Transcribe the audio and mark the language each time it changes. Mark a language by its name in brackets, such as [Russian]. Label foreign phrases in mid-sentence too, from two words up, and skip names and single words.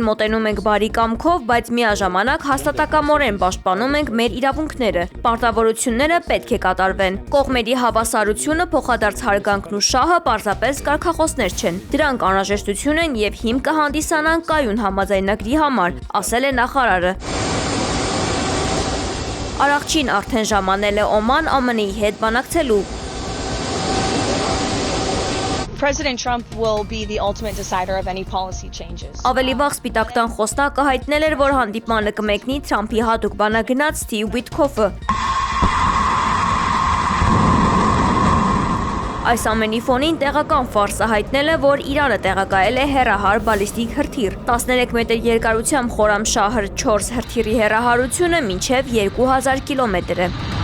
[Armenian] մոտենում ենք բարի կամքով, բայց միաժամանակ հաստատակամորեն պաշտպանում ենք մեր իրավունքները։ Պարտավորությունները պետք է կատարվեն։ Կողմերի հավասարությունը, փոխադարձ հարգանքն ու շահը պարզապես կարգախոսներ չեն։ Դրանք անհրաժեշտություն են եւ հիմք կհանդիսանան կայուն համաձայնագրի համար, ասել է նախարարը։ Արաղչին արդեն ժամանել է Օման ԱՄՆ-ի հետ բանակցելու։ [English] President Trump will be the ultimate decider of any policy changes. [Armenian] Ավելի վաղ Սպիտակ տան խոսնակը հայտնել էր, որ հանդիպմանը կմեկնի Թրամփի հատուկ բանագնաց Սթիվ Ուիթքոֆը։ Այս ամենի ֆոնին տեղական ֆարսը հայտնել է, որ Իրանը տեղակայել է հեռահար բալիստիկ հրթիռ։ 13 մետր երկարությամբ Խորամշահր 4 հրթիռի հեռահարությունը մինչև 2000 կիլոմետր է։